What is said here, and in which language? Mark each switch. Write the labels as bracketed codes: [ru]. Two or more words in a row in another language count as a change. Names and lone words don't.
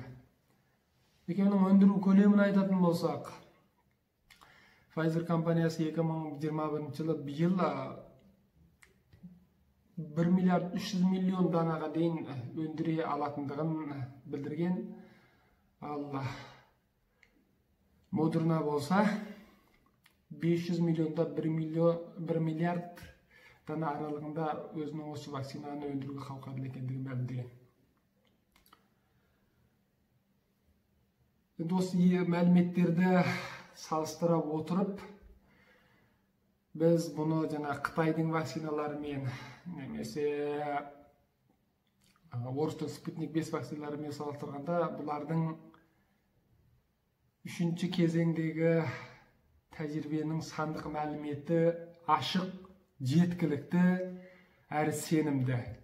[ky] Экөөнүн өндүрүү көлөмүн айтатын болсак, Pfizer компаниясы 2021-жылы быйыл 1 миллиард 300 миллион данага дейин өндүрө алатындыгын билдирген. Ал Модерна болса 500 миллионда 1 миллиард дана аралыгында өзүнүн осы вакцинаны өндүрүүгө калкарлуу экендигин билдирген. [kk] Осы мәліметтерді салыстыра отырып, біз бұны жана Қытайдың вакциналарымен, немесе орыстың Спутник 5 вакциналарымен салыстырғанда, бұлардың 3-ші кезеңдегі тәжірибенің сандық мәліметі ашық, жеткілікті, әрі сенімді.